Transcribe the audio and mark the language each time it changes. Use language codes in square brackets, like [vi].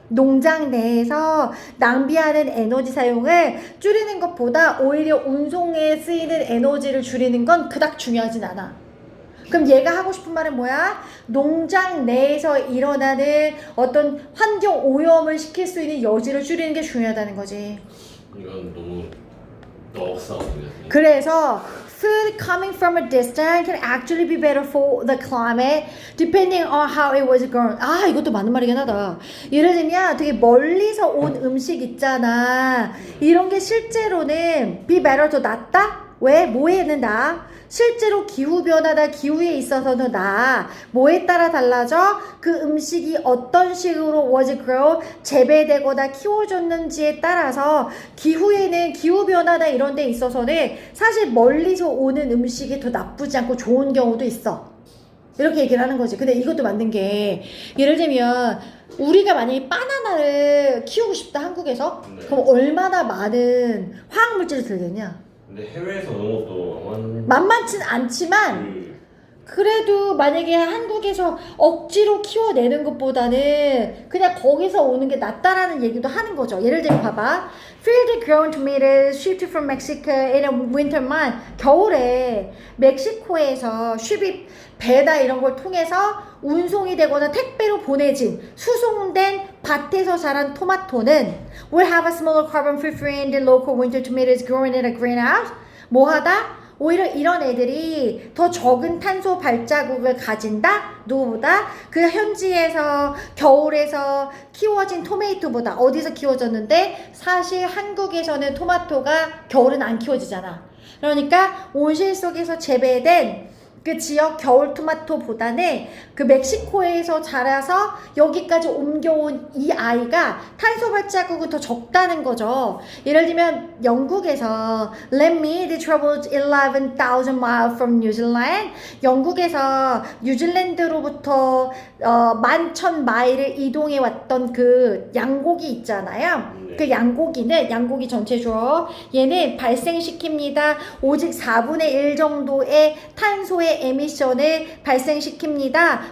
[ko] 농장 내에서 낭비하는 에너지 사용을 줄이는 것보다 오히려 운송에 쓰이는 에너지를 줄이는 건 그닥 중요하진 않아. 그럼 얘가 하고 싶은 말은 뭐야? 농장 내에서 일어나는 어떤 환경 오염을 시킬 수 있는 여지를 줄이는 게 중요하다는 거지. 이건 너무 넉사거든요. [en] 그래서 food coming from a distance can actually be better for the climate depending on how it was grown. [ko] 아, 이것도 맞는 말이긴 하다. 예를 들면 되게 멀리서 온 음식 있잖아. 이런 게 실제로는 [en] be better [ko] 더 낫다? 왜? 뭐에는 나? 실제로 기후변화나 기후에 있어서는 나 뭐에 따라 달라져? 그 음식이 어떤 식으로 [en] was grown [ko] 재배되거나 키워졌는지에 따라서 기후에는 기후변화나 이런 데 있어서는 사실 멀리서 오는 음식이 더 나쁘지 않고 좋은 경우도 있어. 이렇게 얘기를 하는 거지. 근데 이것도 맞는 게 예를 들면 우리가 만약에 바나나를 키우고 싶다 한국에서 네. 그럼 얼마나 많은 화학물질을 들겠냐? 근데 해외에서 오는 것도 만만치 않지만 그래도 만약에 한국에서 억지로 키워내는 것보다는 그냥 거기서 오는 게 낫다라는 얘기도 하는 거죠. 예를 들면 봐봐. [en] Field grown tomatoes shipped from Mexico in a winter month. [ko] 겨울에 멕시코에서 쉽이 배나 이런 걸 통해서 운송이 되거나 택배로 보내진 수송된 밭에서 자란 토마토는 [en] will have a smaller carbon footprint than local winter tomatoes growing in a greenhouse. [ko] 뭐하다? 오히려 이런 애들이 더 적은 탄소 발자국을 가진다? 누구보다? 그 현지에서 겨울에서 키워진 토마토보다. 어디서 키워졌는데? 사실 한국에서는 토마토가 겨울은 안 키워지잖아. 그러니까 온실 속에서 재배된 그 지역 겨울 토마토보다는 그 멕시코에서 자라서 여기까지 옮겨온 이 아이가 탄소 발자국은 더 적다는 거죠. 예를 들면 영국에서 [en] Let me they traveled 11,000 miles from New Zealand. [ko] 영국에서 뉴질랜드로부터 11,000마일을 이동해 왔던 그 양고기 있잖아요. 네. 그 양고기 전체죠. 얘는 발생시킵니다. 오직 4분의 1 정도의 탄소의 에미션을 발생시킵니다.